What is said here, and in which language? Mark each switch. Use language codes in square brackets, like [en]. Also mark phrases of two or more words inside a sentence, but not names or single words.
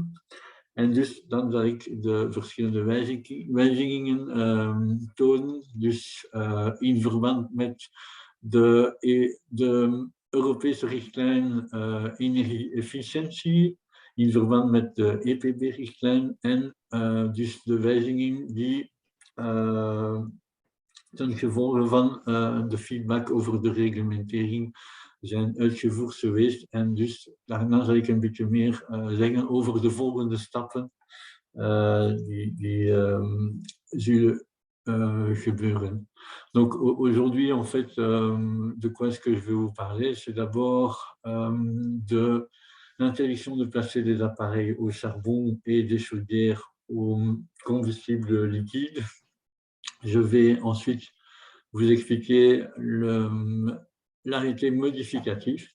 [nl] En dus dan zal ik de verschillende wijzigingen tonen, dus in verband met de Europese richtlijn energie-efficiëntie, in verband met de EPB-richtlijn en dus de wijzigingen die ten gevolge van de feedback over de reglementering zijn uitgevoerd geweest. En dus daarna zal ik een beetje meer zeggen over de volgende stappen die zullen gebeuren. [fr] Donc aujourd'hui, en fait, de quoi est-ce que je vais vous parler? C'est d'abord de l'interdiction de placer des appareils au charbon et des chaudières au combustible liquide. Je vais ensuite vous expliquer l'arrêté modificatif.